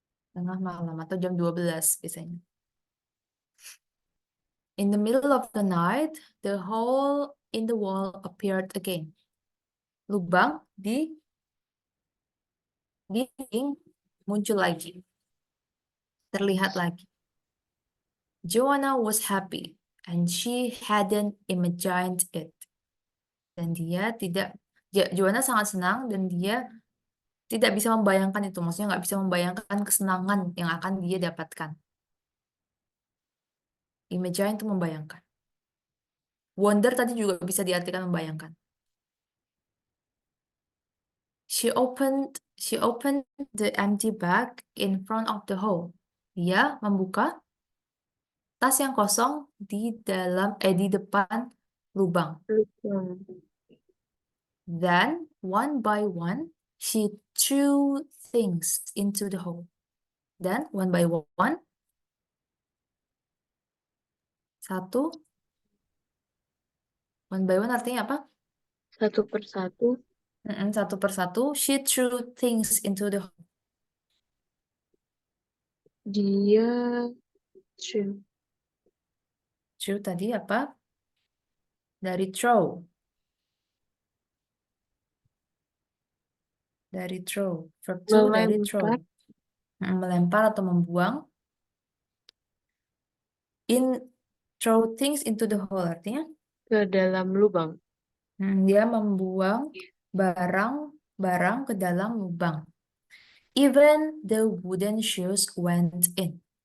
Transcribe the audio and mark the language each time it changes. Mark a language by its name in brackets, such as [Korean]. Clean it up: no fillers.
[Indonesian] Tengah malam atau jam 12 biasanya. [English] In the middle of the night, the hole in the wall appeared again. [Indonesian] Lubang di dinding muncul lagi. Terlihat lagi. [English] Joanna was happy and she hadn't imagined it. [Indonesian] Dan dia tidak, Joanna sangat senang dan dia tidak bisa membayangkan itu. Maksudnya nggak bisa membayangkan kesenangan yang akan dia dapatkan. Imagine itu membayangkan. Wonder tadi juga bisa diartikan membayangkan. [English] She opened the empty bag in front of the hole. [Indonesian] Dia membuka tas yang kosong di depan lubang. Lubang. [English] Then one by one she threw things into the hole. [Indonesian] Dan [English] one by one, one by one [Indonesian] artinya apa? Satu persatu Satu persatu, [English] she threw things into the hole. [Indonesian] dia threw. Threw tadi apa? Dari throw. Dari throw. Verb to dari throw. Melempar Melempar atau membuang. [English] Throw things into the hole artinya [Indonesian] ke dalam lubang. dia membuang barang ke dalam lubang. [English] Even the wooden shoes went in.